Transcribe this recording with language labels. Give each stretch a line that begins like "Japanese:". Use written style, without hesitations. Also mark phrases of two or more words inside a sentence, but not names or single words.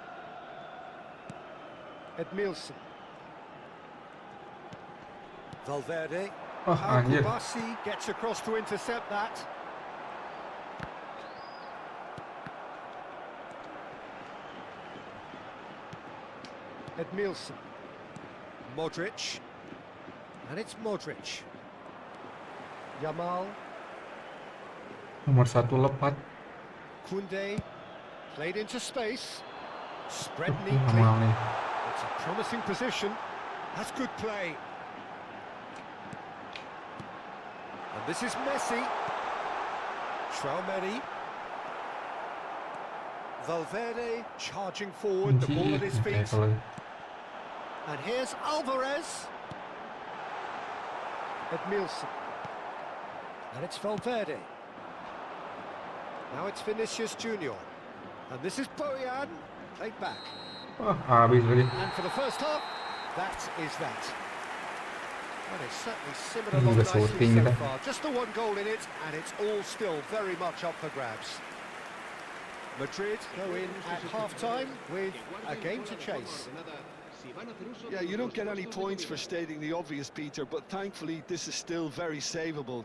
English: Edmilson. Valverde. Oh, How
Indonesian: anjir.
English: Kubasi gets across to intercept that. Edmilson. Modric. And it's Modric. Jamal.
Sundanese: Nomor 1 lepat.
English: Kunde. Played into space. Spread
Indonesian: Tuh,
English: neatly.
Indonesian: Jamal nih.
English: It's a promising position. That's good play. And this is Messi. Tchouaméni. Valverde charging forward, the ball at his
Indonesian: Anjir,
English: feet.
Indonesian: kalau
English: And here's Alvarez. Edmilson. And it's Valverde. Now it's Vinicius Junior. And this is Boyan. Played back.
Indonesian: wah, habis lagi.
English: And for the first half, that is that. Well, it's certainly simmered
Indonesian: Ini
English: along
Indonesian: udah
English: nicely
Indonesian: shooting
English: so
Indonesian: kita.
English: far. Just the one goal in it, and it's all still very much up for grabs. Madrid go in at half-time with a game to chase. Yeah, you don't get any points for stating the obvious, Peter, but thankfully this is still very savable.